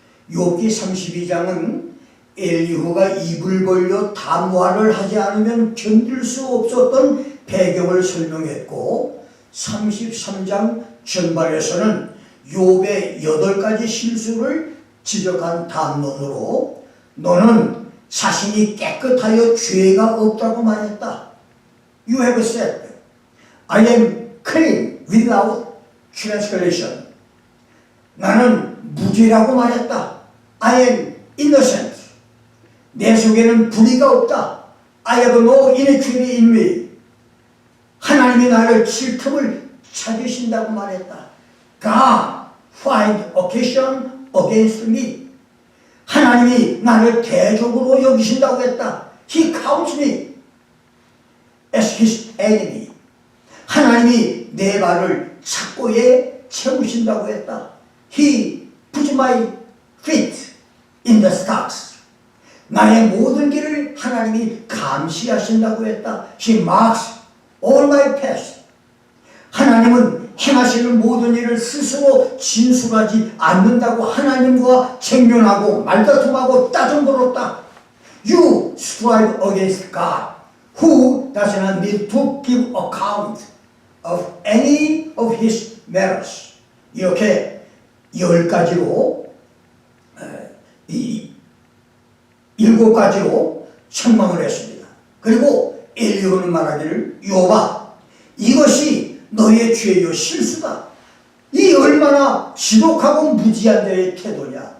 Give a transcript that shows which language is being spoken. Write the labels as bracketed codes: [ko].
[ko] 욥기 32장은 엘리후가 입을 벌려 담화를 하지 않으면 견딜 수 없었던 배경을 설명했고, 33장 전반에서는 욥의 8가지 실수를 지적한 담론으로 너는 자신이 깨끗하여 죄가 없다고 말했다. [en] You have said, I am clean without transgression. [ko] 나는 무죄라고 말했다. [en] I am innocent. [ko] 내 속에는 불의가 없다. [en] I have no iniquity in me. [ko] 하나님이 나를 칠 틈을 찾으신다고 말했다. [en] God find occasion against me. [ko] 하나님이 나를 대적으로 여기신다고 했다. [en] He counts me as his enemy. [ko] 하나님이 내 발을 착고에 채우신다고 했다. [en] He puts my feet in the stocks. [ko] 나의 모든 길을 하나님이 감시하신다고 했다. [en] He marks all my paths. [ko] 하나님은 행하시는 모든 일을 스스로 진술하지 않는다고 하나님과 쟁론하고 말다툼하고 따져물었다. [en] You strive against God, who does not need to give account of any of his merits. [ko] 이렇게 10가지로 7가지로 책망을 했습니다. 그리고 엘리후는 말하기를 욥아, 이것이 너의 죄요 실수다. 이 얼마나 지독하고 무지한 자의 태도냐.